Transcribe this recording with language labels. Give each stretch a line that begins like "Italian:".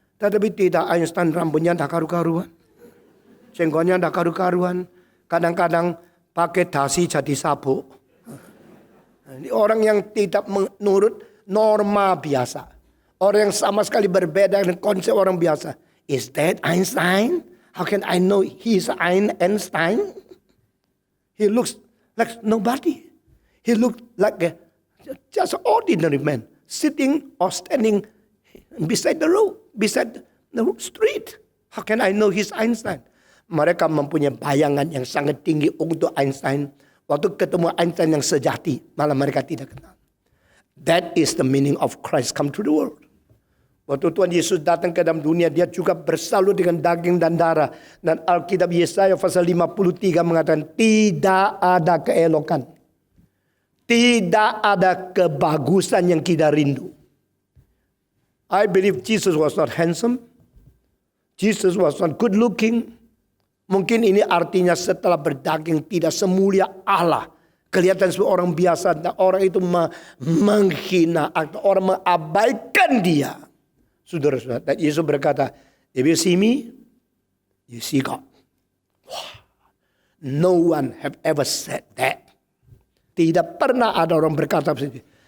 Indonesian: Tetapi tidak, Einstein rambutnya tidak karu-karuan. Jenggotnya tidak karu-karuan. Kadang-kadang pakai dasi jadi sabuk. Ini orang yang tidak menurut norma biasa. Orang yang sama sekali berbeda dengan konsep orang biasa.
English: Is that Einstein? How can I know he's Einstein? He looks like nobody. He looks like just an ordinary man. Sitting or standing beside the road, beside the street. How can I know he's Einstein?
Indonesian: Mereka mempunyai bayangan yang sangat tinggi untuk Einstein. Waktu ketemu Einstein yang sejati, malah mereka tidak kenal.
English: That is the meaning of Christ come to the world.
Indonesian: Waktu Tuhan Yesus datang ke dalam dunia, dia juga bersalut dengan daging dan darah. Dan Alkitab Yesaya pasal 53 mengatakan, tidak ada keelokan. Tidak ada kebagusan yang kita rindu.
English: I believe Jesus was not handsome. Jesus was not good looking.
Indonesian: Mungkin ini artinya setelah berdaging tidak semulia Allah. Kelihatan sebagai orang biasa. Dan orang itu menghina atau orang mengabaikan dia. Saudara-saudara, dan Yesus berkata,
English: if you see me, you see God. Wow. No one have ever said that.
Indonesian: Tidak pernah ada orang berkata seperti itu.